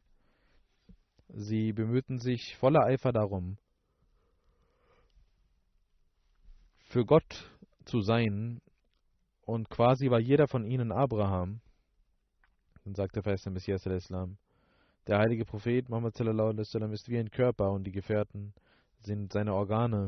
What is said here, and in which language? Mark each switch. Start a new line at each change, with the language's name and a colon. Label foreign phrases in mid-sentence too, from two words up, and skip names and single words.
German: Sie bemühten sich voller Eifer darum, für Gott zu sein, und quasi war jeder von ihnen Abraham. Dann sagte der verheißene Messias al-Islam, der heilige Prophet Muhammad
Arabic: صلى الله عليه وسلم
German: ist wie ein Körper und die Gefährten sind seine Organe.